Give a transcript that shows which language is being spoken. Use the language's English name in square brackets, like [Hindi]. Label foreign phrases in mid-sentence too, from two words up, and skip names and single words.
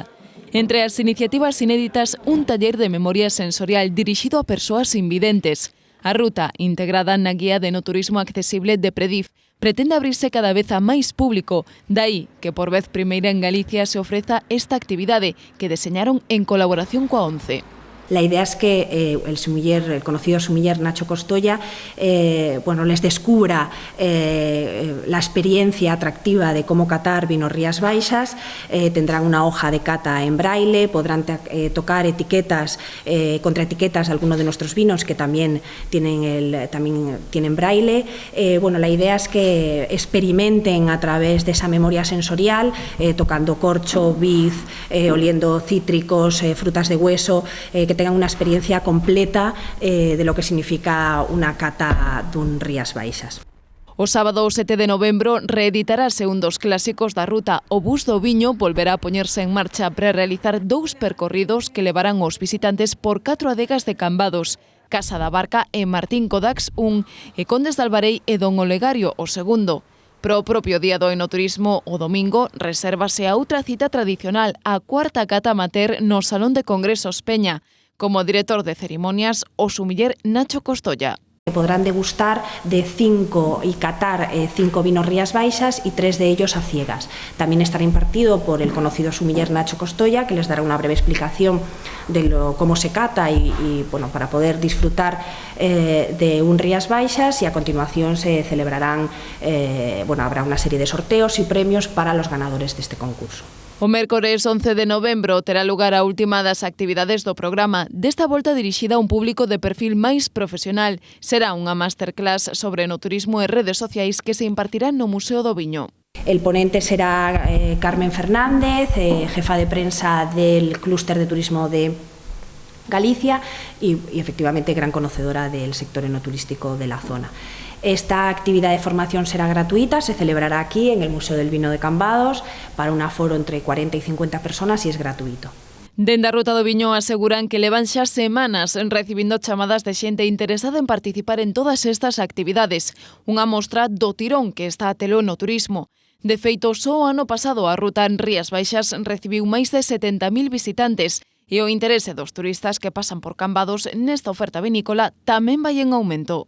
[Galician] Entre as iniciativas inéditas, un taller de memoria sensorial dirixido a persoas invidentes. A ruta, integrada na Guía de Enoturismo Accesible de Predif, pretende abrirse cada vez a máis público, dai que por vez primeira en Galicia se ofreza esta actividade que deseñaron en colaboración coa ONCE. [Spanish] La idea es que el conocido sumiller Nacho Costoya les descubra la experiencia atractiva de cómo catar vinos Rías Baixas. Tendrán una hoja de cata en braille, podrán tocar etiquetas, contraetiquetas de algunos de nuestros vinos que también tienen braille. La idea es que experimenten a través de esa memoria sensorial, tocando corcho, vid, oliendo cítricos, frutas de hueso, que tengan una experiencia completa de lo que significa una cata dun Rías Baixas. [Galician] O sábado 7 de novembro reeditarase un dos clásicos da ruta. O Bus do Viño volverá a poñerse en marcha para realizar 2 percorridos que levarán os visitantes por 4 adegas de Cambados, Casa da Barca e Martín Codax 1 e Condes de Albarei e Don Olegario o segundo. Pro propio Día do Enoturismo, o domingo, resérvase a outra cita tradicional, a cuarta cata amateur no Salón de Congresos Peña, como director de ceremonias o sumiller Nacho Costoya. [Spanish] Podrán degustar de 5 y catar 5 vinos Rías Baixas y 3 de ellos a ciegas. También estará impartido por el conocido sumiller Nacho Costoya, que les dará una breve explicación de cómo se cata y para poder disfrutar de un Rías Baixas, y a continuación se celebrarán, habrá una serie de sorteos y premios para los ganadores de este concurso. [Galician] O mércores 11 de novembro terá lugar a última das actividades do programa, desta volta dirixida a un público de perfil máis profesional. Será unha masterclass sobre enoturismo e redes sociais que se impartirá no Museo do Viño. [Spanish] El ponente será Carmen Fernández, jefa de prensa del Clúster de Turismo de Galicia y efectivamente gran conocedora del sector enoturístico de la zona. Esta actividad de formación será gratuita, se celebrará aquí en el Museo del Vino de Cambados para un aforo entre 40 y 50 personas y es gratuito. [Galician] Dende a Ruta do Viño aseguran que levan xa semanas recibindo chamadas de xente interesada en participar en todas estas actividades, unha mostra do tirón que está a telo no turismo. De feito, só o ano pasado a ruta en Rías Baixas recibiu máis de 70.000 visitantes e o interese dos turistas que pasan por Cambados nesta oferta vinícola tamén vai en aumento.